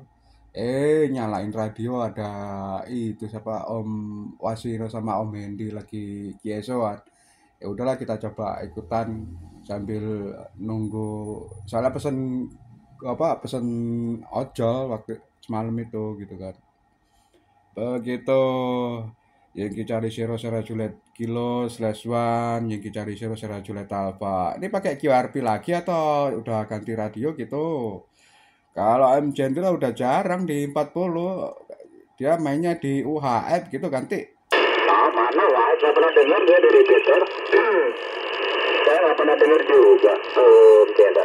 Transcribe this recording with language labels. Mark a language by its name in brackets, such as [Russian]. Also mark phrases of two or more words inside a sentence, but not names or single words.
[Indonesian] Nyalain radio ada itu siapa Om Wasiro sama Om Hendy lagi kiesoan. Ya udahlah kita coba ikutan sambil nunggu. Soalnya pesen ojol waktu semalam itu gitu kan. Begitu Yankee Charlie Zero Sierra Juliet Kilo /1 Yankee Charlie Zero Sierra Juliet Alpha. Ini pakai QRP lagi atau udah ganti radio gitu? Kalau M Jendela udah jarang di 40, dia mainnya di UHF gitu ganti. Mana lah, saya pernah dengar dia dari Twitter. Saya nggak pernah dengar juga Jendela.